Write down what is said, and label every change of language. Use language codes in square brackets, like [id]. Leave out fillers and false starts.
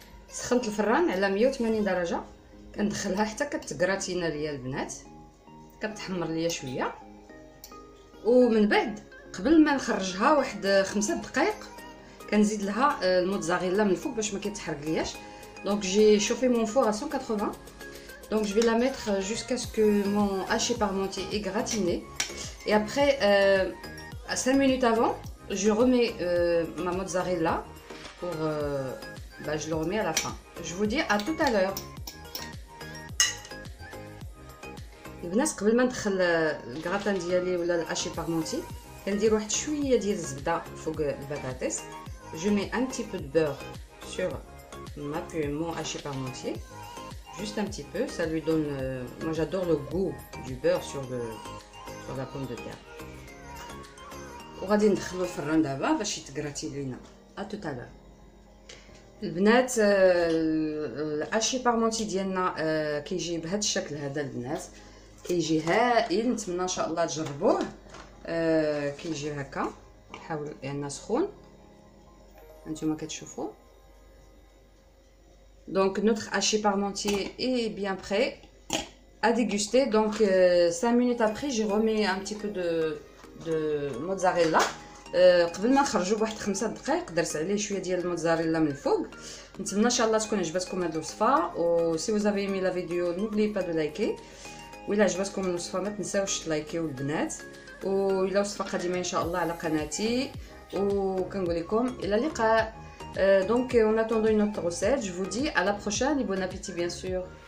[ar] سخنت الفران على 180 درجة، كندخلها حتى كتكراتينا ليا البنات، كتحمر ليا شوية. ومن بعد قبل ما نخرجها واحد 5 دقائق كنزيد لها الموتزاريلا من الفوق باش ما كيتحرق لياش. [fr] Donc j'ai chauffé mon four à 180. Donc je vais la mettre jusqu'à ce que mon haché parmentier est gratiné. Et après, 5 minutes avant, je remets ma mozzarella pour... je le remets à la fin. Je vous dis à tout à l'heure. [ar] البنات قبل ما ندخل الكراتان ديالي ولا الاشي بارمونتي كندير واحد شويه ديال الزبده فوق البطاطس. [fr] Je mets un petit peu de beurre sur mon haché parmentier, juste un petit peu, ça lui donne moi j'adore le goût du beurre sur la pomme de terre. [ar] وغادي ندخلو الفران دابا باش يتكراتي لينا. [fr] à tout à l'heure. [ar] البنات الاشي بارمونتي ديالنا كيجي بهذا الشكل هذا البنات، كيجي هائل. نتمنى ان شاء الله تجربوه. كيجي هكا، حاول لأنه سخون هانتوما كتشوفوا. [fr] Donc notre haché parmentier est bien prêt à déguster. Donc 5 minutes après, je remets un petit peu de mozzarella. [ar] قبل ما نخرجوا بواحد 5 دقائق درت عليه شويه ديال الموتزاريلا من الفوق. نتمنى ان شاء الله تكون عجبتكم هذه الوصفه. [fr] و سي vous avez aimé la vidéo n'oubliez pas de liker. [ar] وإلا عجبتكم الوصفه ما تنساوش تلايكيو البنات. وإلا وصفه قادمه ان شاء الله على قناتي. وكنقول لكم الى اللقاء. [fr] Donc en attendant une autre recette, je vous dis à la prochaine et bon appétit bien sûr.